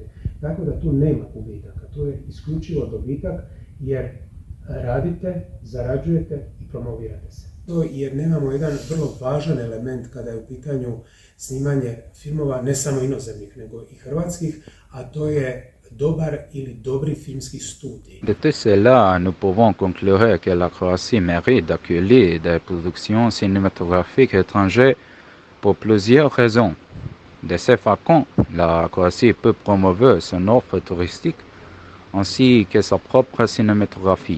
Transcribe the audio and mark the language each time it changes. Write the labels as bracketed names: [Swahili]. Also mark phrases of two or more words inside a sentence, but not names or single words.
[Croatian] Tako da tu nema gubitaka, to je isključivo dobitak jer radite, zarađujete i promovirate se. To jer nemamo jedan vrlo važan element kada je u pitanju snimanje filmova, ne samo inozemnih, nego i hrvatskih, a to je dobar ili dobri filmski studij. [French] De tout cela, nous pouvons conclure que la Croatie mérite d'accueillir des productions cinématographiques étrangères pour plusieurs raisons. De cette façon, la Croatie peut promouvoir son offre touristique ainsi que sa propre cinématographie.